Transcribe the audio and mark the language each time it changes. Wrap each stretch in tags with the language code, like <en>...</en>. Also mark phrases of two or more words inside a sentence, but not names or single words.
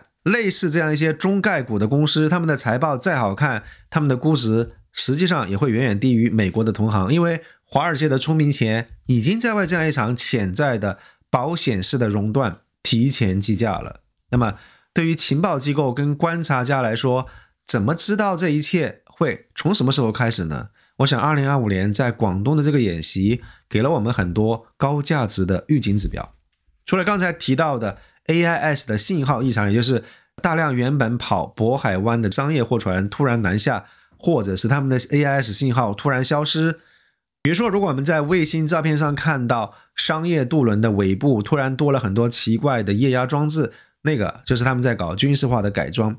<zh>類似這樣一些中概股的公司，他們的財報再好看，他們的估值實際上也會遠遠低於美國的同行，因為華爾街的聰明錢已經在為這樣一場潛在的保險式的熔斷提前計價了。那麼對於情報機構跟觀察家來說，怎麼知道這一切會從什麼時候開始呢？我想2025年在廣東的這個演習給了我們很多高價值的預警指標。除了剛才提到的 AIS 的信號異常，也就是大量原本跑渤海灣的商業貨船突然南下，或者是他們的 AIS 信號突然消失。比如說，如果我們在衛星照片上看到商業渡輪的尾部突然多了很多奇怪的液壓裝置，那個就是他們在搞軍事化的改裝。</zh>